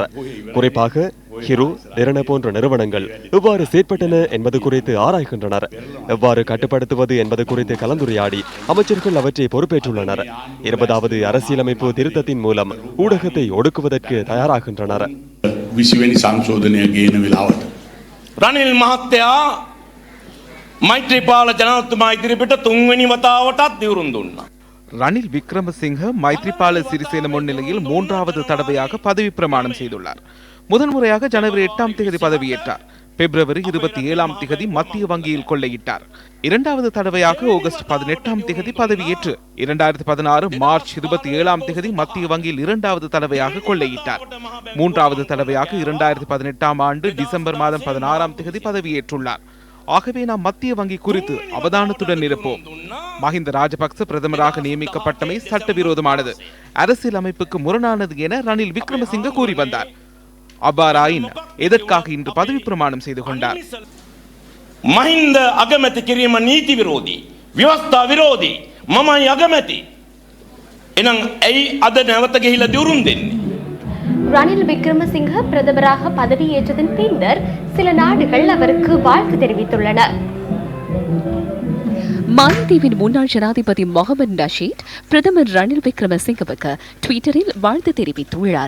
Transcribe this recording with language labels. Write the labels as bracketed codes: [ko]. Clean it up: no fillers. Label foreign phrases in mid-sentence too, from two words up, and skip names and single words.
[ta] குறிப்பாக ஹிரு, நிரண போன்ற நிறுவனங்கள் எவ்வாறு செயற்பட்டன என்பது குறித்து ஆராய்கின்றனர். எவ்வாறு கட்டுப்படுத்துவது என்பது குறித்து கலந்துரையாடி அமைச்சர்கள் அவற்றை பொறுப்பேற்றுள்ளனர். 20வது அரசியலமைப்பு திருத்தத்தின் மூலம் ஊடகத்தை ஒடுக்குவதற்கு தயாராகின்றனர். [si] රනිල් මහත්තයා මෛත්‍රීපාල ජනාධිපතිතුමා ඉදිරිපිට 3 වෙනි වතාවටත් දිවුරුම් දුන්නා. [ta] ரணில் விக்ரமசிங்க மைத்ரிபால சிறிசேன முன்னிலையில் 3வது தடவையாக பதவி பிரமாணம் செய்துள்ளார். முதன்முறையாக ஜனவரி 8ஆம் தேதி பதவியேற்றார். பிப்ரவரி 27 மத்திய வங்கியில் கொள்ளையிட்டார். இரண்டாவது தடவையாக ஆகஸ்ட் 18 பதவியேற்று 2016 மார்ச் 27 மத்திய வங்கியில் இரண்டாவது தடவையாக கொள்ளையிட்டார். மூன்றாவது தடவையாக 2018 ஆண்டு டிசம்பர் மாதம் 16 பதவியேற்றுள்ளார். ஆகவே நாம் மத்திய வங்கி குறித்து அவதானத்துடன் இருப்போம். மஹிந்த ராஜபக்ச பிரதமராக நியமிக்கப்பட்டமை சட்டவிரோதமானது, அரசியல் அமைப்புக்கு முரணானது என ரணில் விக்ரமசிங்க கூறி வந்தார். அவ்வாறாயின் எதற்காக இன்று பதவி பிரமாணம் செய்து கொண்டார்? [si] මහින්ද අගමැති කිරීම නීති විරෝධී ව්‍යවස්ථා විරෝධී මමයි අගමැති එනම් ඇයි අද නැවත ගිහිලා දිවුරුම් දෙන්නේ? [ta] ரணில் விக்ரமசிங்க பிரதமராக பதவியேற்றதன் பின்னர் சில நாடுகள் அவருக்கு வாழ்த்து தெரிவித்துள்ளன. மாலத்தீவின் முன்னாள் ஜனாதிபதி முகமது நஷீத் பிரதமர் ரணில் விக்ரமசிங்கவுக்கு ட்விட்டரில் வாழ்த்து தெரிவித்துள்ளார்.